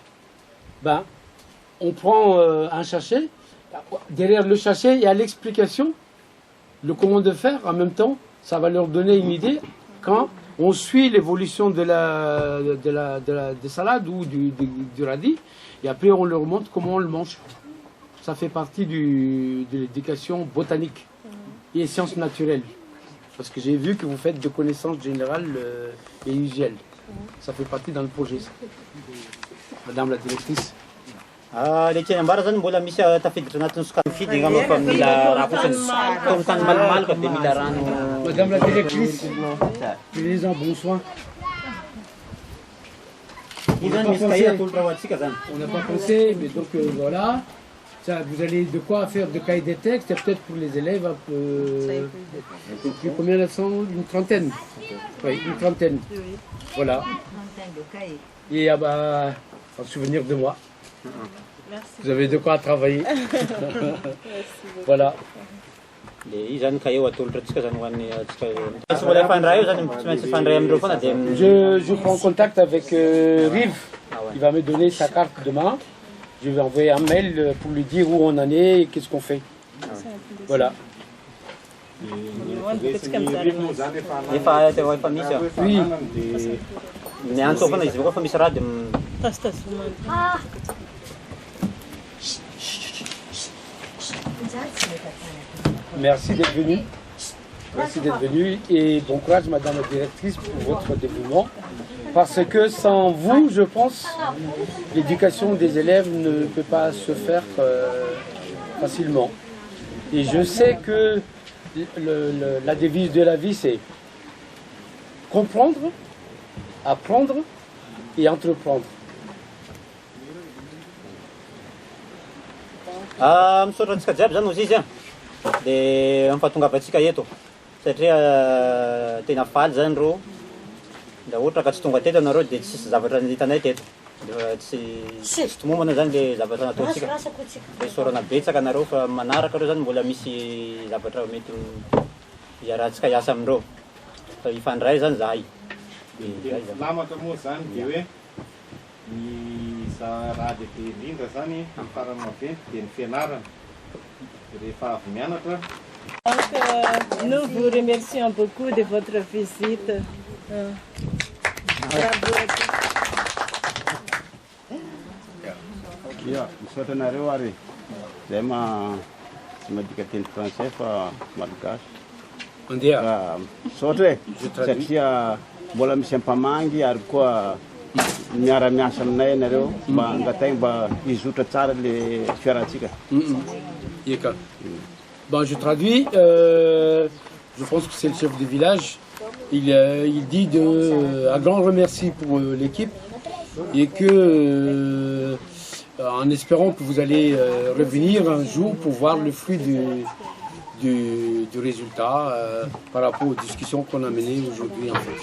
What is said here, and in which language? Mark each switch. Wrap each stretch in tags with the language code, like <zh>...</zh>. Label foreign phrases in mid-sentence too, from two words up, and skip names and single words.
<fr>Ben, on prend un sachet, derrière le sachet, il y a l'explication, le comment de faire en même temps, ça va leur donner une idée quand on suit l'évolution des salades ou du radis, et après on leur montre comment on le mange. Ça fait partie de l'éducation botanique et sciences naturelles. Parce que j'ai vu que vous faites de connaissances générales et usuelles. Ça fait partie dans le projet, ça. Madame la directrice.</fr> <mg>Le tiany ambara zany mbola misy tafiditra anatin'ny sokatra fidy anao fa mila raha fotsiny tony tany malomaloka dia mila rano.</mg> <fr>Madame la directrice, prenez en bon soin.</fr> <mg>Io zany misy cahier atolotra ho antsika zany.</mg> <fr>On n'a pas pensé, mais donc voilà. Ça, vous allez de quoi faire de cahier des textes, et peut-être pour les élèves, combien elles sont? Une trentaine. Oui, une trentaine. Voilà. Et en souvenir de moi. Merci. Vous avez de quoi travailler. Voilà.</fr> <mg>Dia io zany cahier ho atolotra antsika zany ho an'ny antsika. Tsy mbola ifandray io zany tsy maintsy ifandray amindreo foana dia.</mg> <fr>Je prends contact avec Rive. Il va me donner sa carte demain. Je vais envoyer un mail pour lui dire où on en est et qu'est-ce qu'on fait. Voilà.</fr> <mg>Efa misy aho.</mg> <fr>Oui.</fr> <mg>Ny antso foana izy koa fa misy raha dia</mg> <fr>Merci d'être venu. Merci d'être venu et bon courage Madame la directrice pour votre dévouement. Parce que sans vous, je pense, l'éducation des élèves ne peut pas se faire facilement. Et je sais que la devise de la vie, c'est comprendre, apprendre et entreprendre.</fr> <mg>Misaotra antsika jiaby zany ozy izy a dia mifahatongavantsika eto satria tena faly zany reo da ohatra ka tsy tonga teto anareo dia tsisy zavatra hitanay teto tsy tomomana zany le zavatra nataontsika dia isaorana betsaka anareo fa manaraka reo zany mbola misy zavatra mety iarahantsika hiasa amindreo fa ifandray zany zahay. Lamatra moa zany dia hoe ny raha lehibe indrindra zany amin'ny farany maventy dia ny fianarana rehefa avy mianatra.</mg> <fr>Donc, nous vous remercions beaucoup de votre visite. Bravo.</fr> <mg>Misaotra anareo ary zay tsy madika teny français fa malagasy. Misaotra e satria mbola misy ampamangy ary koa miara-miasa aminay nareo mba angatay mba hizotra tsara le fiarantsika.</mg> <fr>Bon, je traduis. Je pense que c'est le chef du village. Il dit un grand remercie pour l'équipe et que en espérant que vous allez revenir un jour pour voir le fruit du résultat par rapport aux discussions qu'on a menées aujourd'hui en fait.</fr>